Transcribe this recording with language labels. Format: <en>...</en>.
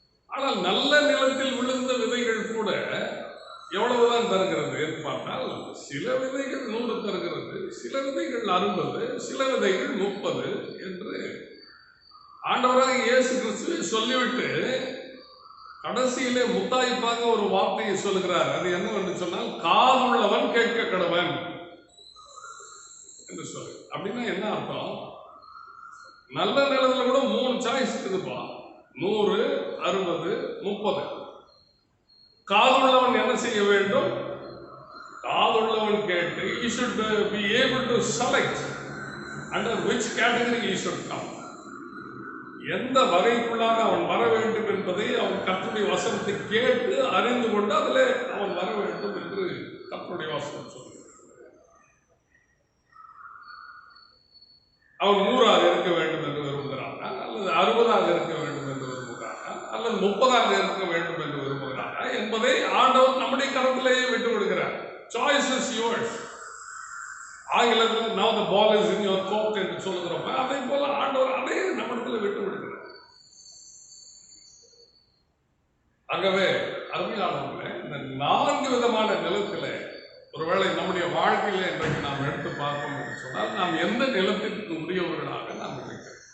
<ta>ஆனால் நல்ல நிலத்தில் விழுந்த விதைகள் கூட எவ்வளவுதான் தருகிறது என்று பார்த்தால், சில விதைகள் 100 தருகிறது, சில விதைகள் 60, சில விதைகள் 30 என்று ஆண்டவராக இயேசு கிறிஸ்து சொல்லிவிட்டு கடைசியிலே முத்தாய்ப்பாக ஒரு வார்த்தையை சொல்லுகிறார். அது என்னவென்று சொன்னால், காதுள்ளவன் கேட்க கடவன் என்று சொல்லு. அப்படின்னா என்ன அர்த்தம்? நல்ல நிலத்துல கூட 3 சாய்ஸ் இருக்குதுப்பா, 100, 60, 30. காதுள்ளவன் என்ன செய்ய வேண்டும்? காதுள்ளவன் கேட்டு,</ta> <en>he should be able to select under which category he should come.</en> <ta>எந்த வகைக்குள்ளாக அவன் வர வேண்டும் என்பதை அவன் கர்த்தருடைய வசனத்தை கேட்டு அறிந்து கொண்டு அதிலே அவன் வர வேண்டும் என்று கர்த்தருடைய வசனம் சொல்லுகிறது. அவன் 100ஆக இருக்க வேண்டும் என்று விரும்புகிறானா, அல்லது 60ஆக இருக்க வேண்டும் என்று விரும்புகிறானா, அல்லது 30ஆக இருக்க வேண்டும் என்று விரும்புகிறானா என்பதை ஆண்டவர் நம்முடைய கரத்திலேயே விட்டு விடுகிறார்.</ta> <en>Choice is yours.</en> <ta>ஆங்கிலத்தில்</ta> <en>now the ball is in your court</en> <ta>என்று சொல்லுகிறோம். அதே போல ஆண்டவர் அதையே நம்மிடத்தில் விட்டு விடுகிறார். ஆகவே அருமையானவர்களே, இந்த 4 விதமான நிலத்தில் ஒருவேளை நம்முடைய வாழ்க்கையில இன்றைக்கு நாம் எடுத்து பார்ப்போம் என்று சொன்னால், நாம் எந்த நிலத்திற்கு உரியவர்களாக நாம் இருக்கிறோம்.</ta>